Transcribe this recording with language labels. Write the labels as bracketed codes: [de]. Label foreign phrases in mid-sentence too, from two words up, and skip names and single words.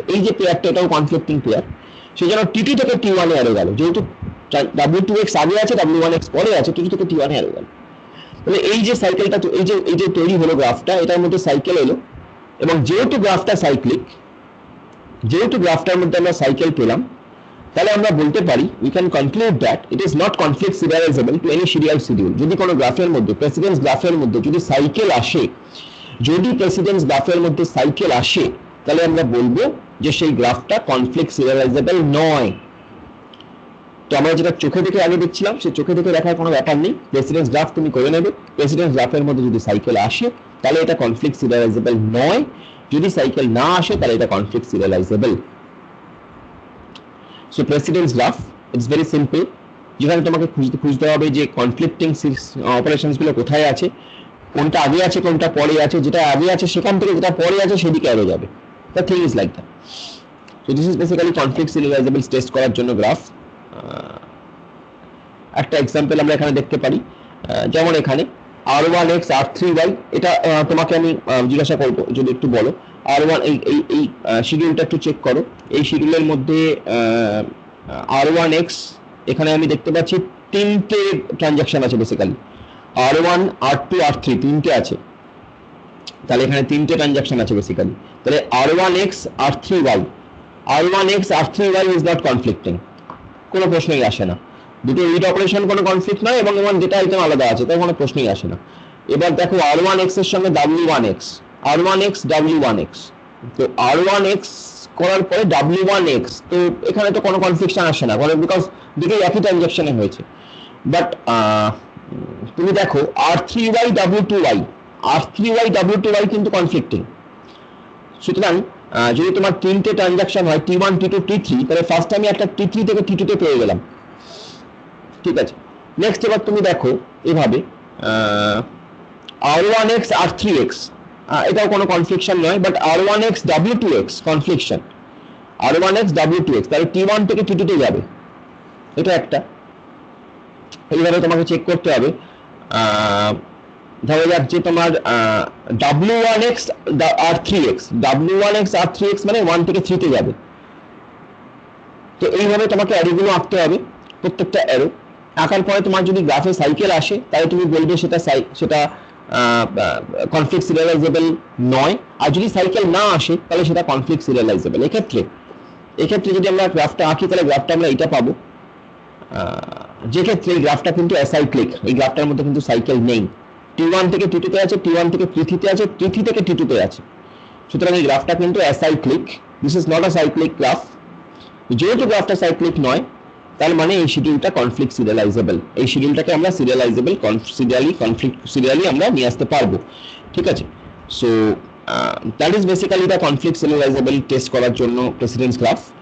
[bn] এই যে পেয়ারটা এটাও কনফ্লিক্টিং পেয়ার, সেজন্য T2 থেকে T1 এ অ্যারো গেল, যেহেতু W2x আগে আছে W1x পরে আছে, T2 থেকে T1 এ অ্যারো গেল। তাহলে এই যে সাইকেলটা, এই যে তৈরি হলো গ্রাফটা, এটার মধ্যে সাইকেল এলো, এবং যেহেতু গ্রাফটা সাইক্লিক, যেহেতু গ্রাফটার মধ্যে আমরা সাইকেল পেলাম, তাহলে আমরা বলতে পারি [en] we can conclude that it is not conflict serializable to any serial schedule. [bn] যদি কোনো গ্রাফের মধ্যে, প্রেসিডেন্স গ্রাফের মধ্যে যদি সাইকেল আসে, যদি প্রেসিডেন্স গ্রাফের মধ্যে সাইকেল আসে, তাহলে আমরা বলবো যে সেই গ্রাফটা [en] conflict serializable [bn] নয়। তো আমরা যেটা চোখে দেখে আগে দেখছিলাম, সেই চোখে দেখে দেখার কোনো ব্যাপার নেই। প্রেসিডেন্স গ্রাফ তুমি করে নেবে, প্রেসিডেন্স গ্রাফের মধ্যে যদি সাইকেল আসে তাহলে এটা [en] conflict serializable [bn] নয়, যদি সাইকেল না আসে তাহলে এটা [en] conflict serializable. So precedence graph it's very simple, [bn] যেখানে তোমাকে খুঁজতে হবে যে [en] conflicting operations [bn] গুলো কোথায় আছে, কোনটা আগে আছে কোনটা পরে আছে, যেটা আগে আছে সেখান থেকে যেটা পরে আছে সেদিকে আগে যাবে। [en] The thing is like that. So this is basically conflict serializable test [bn] করার জন্য [en] গ্রাফ। [bn] একটা এক্সাম্পল আমরা এখানে দেখতে পারি, যেমন এখানে r1x r3y, এটা তোমাকে আমি জিজ্ঞাসা করবো যদি একটু বলো r1, এই শিডিউলটা একটু চেক করো। এই শিডিউলের মধ্যে r1x, এখানে আমি দেখতে পাচ্ছি তিনটে ট্রানজাকশন আছে বেসিক্যালি, r1 r2 r3 তিনটে আছে, তাহলে এখানে তিনটে ট্রানজাকশন আছে বেসিক্যালি। তাহলে r1x r3y, r1x r3y [en] is not conflicting, [bn] কোনো প্রশ্নই আসে না। দুটো রিড অপারেশন কোনো কনফ্লিক্ট নয়, এবং ডেটা আইটেম আলাদা আছে, তাই কোনো প্রশ্নই আসে না। এবার দেখো r1x এর সঙ্গে w1x, r1x w1x, তো r1x করার পরে w1x, তো এখানে তো কোনো কনফ্লিকশন আসে না, কারণ বিকজ দুটোই একই ট্রানজাকশনে হয়েছে। বাট তুমি দেখো r3y w2y, r3y w2y কিন্তু কনফ্লিক্টিং। সুতরাং যদি তোমার তিনটে ট্রানজাকশন হয় t1 t2 t3, তাহলে ফার্স্ট আমি একটা t3 থেকে t2 তে পেয়ে গেলাম, ঠিক আছে। নেক্সট এবার তুমি দেখো এভাবে r1x r3x, এটাও কোনো কনফ্লিকশন নয়, বাট r1x w2x কনফ্লিকশন, r1x w2x, তাহলে t1 থেকে t2 তে যাবে, এটা একটা। এইভাবে তোমাকে চেক করতে হবে। ধরা যাক যে তোমার w1x r3x, w1x r3x মানে 1 থেকে 3 তে যাবে, তো এইভাবে তোমাকে অ্যারোগুলো আঁকতে হবে, প্রত্যেকটা অ্যারো আঁকার পরে তোমার যদি গ্রাফে সাইকেল আসে তাহলে তুমি বলবে সেটা [en] conflict serializable [bn] নয়, আর যদি সাইকেল না আসে তাহলে সেটা [en] conflict serializable. [bn] এক্ষেত্রে যদি আমরা গ্রাফটা আঁকি তাহলে গ্রাফটা আমরা এটা পাবো, যে ক্ষেত্রে এই গ্রাফটা কিন্তু অ্যাসাইক্লিক, এই গ্রাফটার মধ্যে কিন্তু সাইকেল নেই, t1 থেকে t2 তে আছে, t1 থেকে t3 তে আছে, t3 থেকে t2 তে আছে, সুতরাং এই গ্রাফটা কিন্তু অ্যাসাইক্লিক, [en] This is not a cyclic graph. [bn] যেহেতু গ্রাফটা সাইক্লিক নয়, তার মানে এই শিডিউলটা [en] conflict serializable, [bn] এই শিডিউলটাকে আমরা সিরিয়ালাইজেবল সিরিয়ালি আমরা নিয়ে আসতে পারবো, ঠিক আছে। [en] So that is basically the conflict serializable test [bn] করার জন্য [en] প্রেসিডেন্স গ্রাফ।